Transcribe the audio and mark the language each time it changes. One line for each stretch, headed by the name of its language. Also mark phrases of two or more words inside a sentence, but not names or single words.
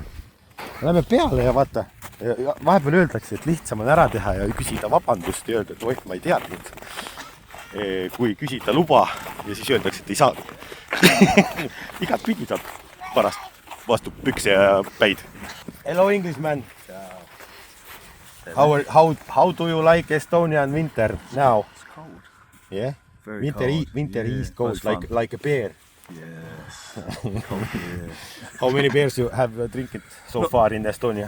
Estonian: Lähme peale ja vaata, vahepeal öeldakse, et lihtsam on ära teha ja küsida vabandust ja öelda, et oih, ma ei teadnud. Kui küsida luba ja siis öeldakse, et ei saa. Igat pidi saab pärast vastu pükse ja päid.
English: Hello Englishman. How do you like Estonian winter now? It's cold. Yeah? Very Winter cold. East Coast like a bear. Yes. How many beers you have drinking so far in Estonia?